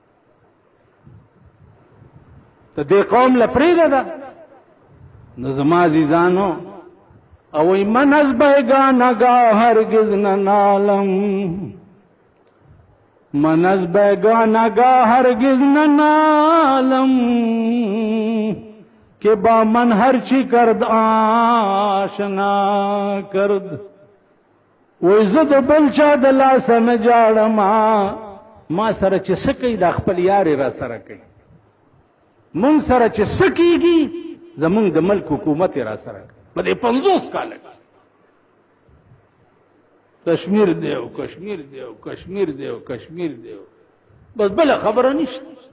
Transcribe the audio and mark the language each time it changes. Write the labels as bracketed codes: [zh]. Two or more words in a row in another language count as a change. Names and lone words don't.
[ps] ته دې قوم له پرېږده. نو زما عزیزانو او وی [fa] من از بیگانگاه هرگز ننالم، من از بیگانگاه هرگز ننالم، که با من هر چی کرد آشنا کرد. [ps] وی زه د بل چا د لاسه نه جاړم، ما سره چې څه کوي دا خپل یارې را سره کوي، مونږ سره چې څه کېږي زمونږ د ملک حکومت را سره کوي. په دې 50 کاله کشمیر دی او کشمیر دی او کشمیر دی او کشمیر دی، بس بله خبره نشته.